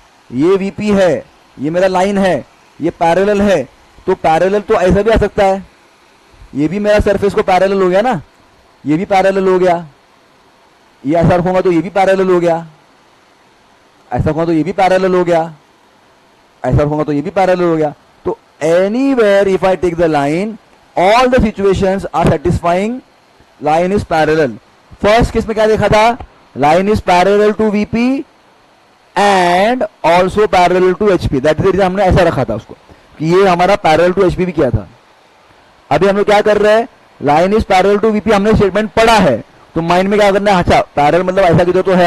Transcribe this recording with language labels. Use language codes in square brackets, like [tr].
[hi] ये वीपी है, ये मेरा लाइन है, ये पैरेलल है, तो पैरेलल तो ऐसा भी आ सकता है। ये भी मेरा सरफेस को पैरेलल हो गया ना, ये भी पैरेलल हो गया। ये ऐसा रखूंगा तो ये भी पैरेलल हो गया, ऐसा रखूंगा तो ये भी पैरेलल हो गया, ऐसा रखूंगा तो ये भी पैरेलल हो गया। तो [en] anywhere if I take the line, all the situations are satisfying line is parallel. First case [hi] में क्या देखा था, [en] Line is parallel to VP and also parallel to HP. That is the reason [hi] हमने ऐसा रखा था उसको कि ये हमारा पैरेलल टू एचपी भी किया था. अभी हम लोग क्या कर रहे हैं, [en] line is parallel to VP [hi] हमने स्टेटमेंट पढ़ा है, तो माइंड में क्या करना है, अच्छा पैरेलल मतलब ऐसा किधर तो है.